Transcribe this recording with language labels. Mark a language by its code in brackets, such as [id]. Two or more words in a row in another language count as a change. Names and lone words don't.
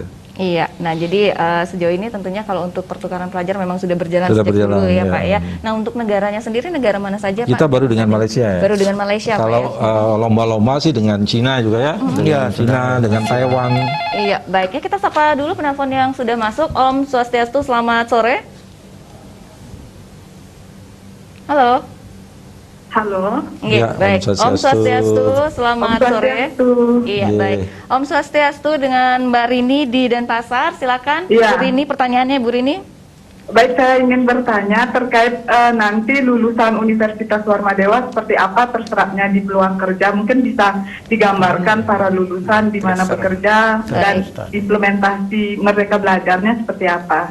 [id] Iya, nah jadi sejauh ini tentunya kalau untuk pertukaran pelajar memang sudah berjalan Sudah sejak berjalan, dulu ya, ya. Pak ya. Nah untuk negaranya sendiri, negara mana saja Pak? Kita baru dengan Malaysia ya. Baru dengan Malaysia Kalau Pak ya? lomba-lomba sih dengan Cina juga ya. Dengan Cina, dengan Taiwan. Iya, baiknya kita sapa dulu penelpon yang sudah masuk. Om Swastiastu, selamat sore. Halo. Halo. Iya, Ya, baik. Om Swastiastu, selamat Om sore. Swastiastu. Iya, Iya. baik. Om Swastiastu dengan Mbak Rini di Denpasar, silakan. Iya. Bu Rini, pertanyaannya Bu Rini. Baik, saya ingin bertanya terkait nanti lulusan Universitas Warmadewa seperti apa terserapnya di peluang kerja. Mungkin bisa digambarkan para lulusan di mana bekerja dan implementasi mereka belajarnya seperti apa.